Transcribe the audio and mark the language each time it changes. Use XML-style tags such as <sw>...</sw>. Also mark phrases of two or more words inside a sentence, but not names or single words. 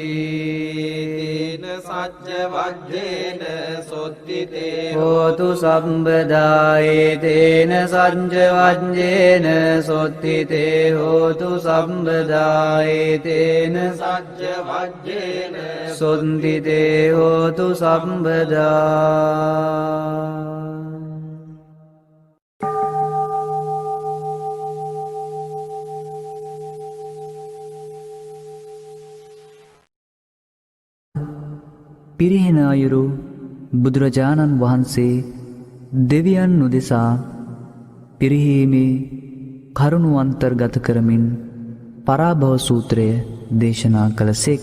<pi>තේන සච්ච වජ්ජේන සොත්තිතේ හෝතු සම්බදායේ තේන සංජ වජ්ජේන සොත්තිතේ හෝතු සම්බදායේ තේන සච්ච වජ්ජේන සොන්තිතේ හෝතු සම්බදා</pi> <si>පිරිහෙන අයුරු බුදුරජාණන් වහන්සේ දෙවියන් උදෙසා පිරිහීමේ කරුණු අන්තර්ගත කරමින් පරාභව සූත්‍රය දේශනා කළ සේක.</si>